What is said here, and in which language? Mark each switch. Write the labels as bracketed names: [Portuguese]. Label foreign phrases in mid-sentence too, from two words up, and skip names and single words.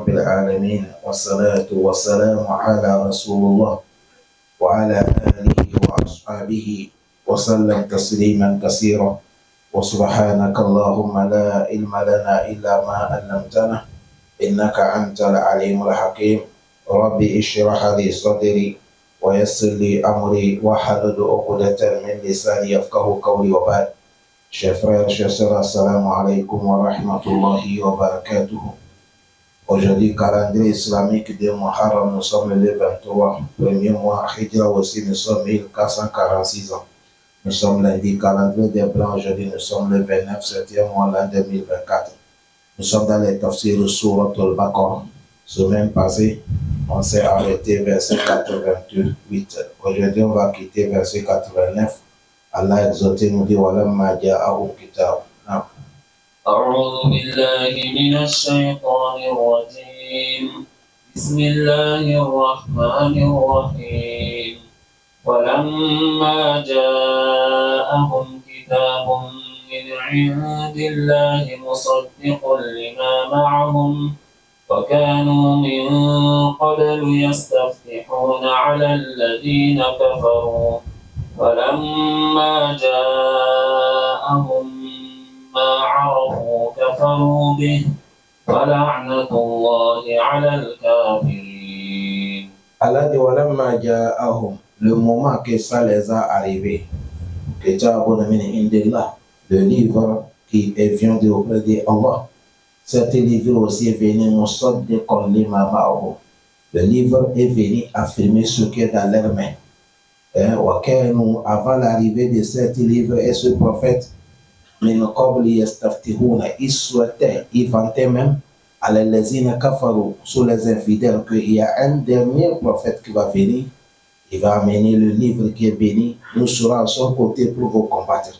[Arabic] العالمين والصلاة والسلام على رسول الله وعلى آله وأصحابه وسلم تسليما كثيرا وسبحانك اللهم لا علم لنا إلا ما علمتنا إنك أنت العليم الحكيم ربي اشرح لي صدري ويسر لي أمري واحلل عقدة من لساني يفقه قولي وبعد. [French] Chers frères, chers sœurs, [Arabic] السلام عليكم ورحمة الله وبركاته. [French] Aujourd'hui, calendrier islamique de Muharram, nous sommes le 23, premier mois, Hijra aussi, nous sommes 1446 ans. Nous sommes lundi, calendrier des Blancs, aujourd'hui, nous sommes le 29, 7e mois, l'an 2024. Nous sommes dans les tafsirs Surat al-Baqarah. Semaine passée, on s'est arrêté verset 88. Aujourd'hui, on va quitter verset 89. Allah exalté nous dit [Arabic] ولما جاءهم كتاب. أعوذ بالله من الشيطان الرجيم بسم الله الرحمن الرحيم ولما جاءهم كتاب من عند الله مصدق لما معهم وكانوا من قبل يستفتحون على الذين كفروا ولما جاءهم ما عرفوا كفروا به ولعنة الله على الكافرين. [French] Allah dit [Arabic] ولما جاءهم, [French] le moment que ça les a arrivés, [Arabic] كتاب من عند الله, [French] le livre qui vient de auprès d'Allah. Cet livre aussi est venu [Arabic] مصدقا لما معهم. [French] Le livre est venu affirmer ce qui est dans leurs mains. Avant l'arrivée de cet livre et ce prophète, ils souhaitaient, ils vantaient même à les kafaru, sur les infidèles, qu'il y a un dernier prophète qui va venir, il va amener le livre qui est béni, nous serons à son côté pour vous combattre.